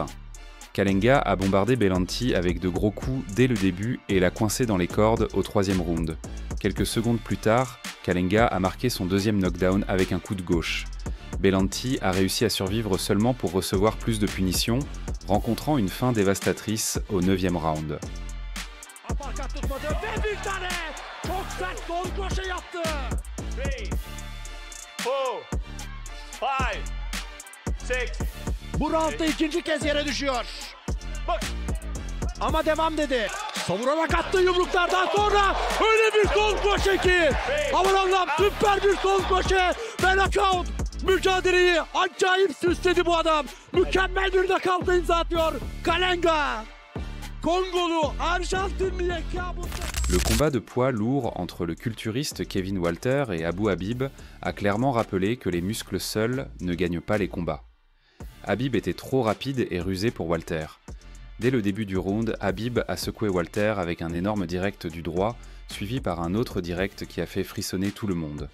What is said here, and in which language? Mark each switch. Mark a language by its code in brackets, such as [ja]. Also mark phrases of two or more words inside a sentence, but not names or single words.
[fr] Kalenga a bombardé Bellanti avec de gros coups dès le début et l'a coincé dans les cordes au 3e round. Quelques secondes plus tard, Kalenga a marqué son 2e knockdown avec un coup de gauche. Bellanti a réussi à survivre seulement pour recevoir plus de punitions, rencontrant une fin dévastatrice au 9e round. [tr] Bu roundda ikinci kez yere düşüyor. Ama devam dedi. Savurarak attığı yumruklardan sonra öyle bir sol kroşe ki. Aman Allah'ım, süper bir sol kroşe ve knockout. Mücadeleyi acayip süsledi bu adam. Mükemmel bir knockout'a imza atıyor Kalenga. Kongolu Arjantinli'ye kabus. [fr] Le combat de poids lourd entre le culturiste Kevin Walter et Abou Habib a clairement rappelé que les muscles seuls ne gagnent pas les combats. Habib était trop rapide et rusé pour Walter. Dès le début du round, Habib a secoué Walter avec un énorme direct du droit, suivi par un autre direct qui a fait frissonner tout le monde.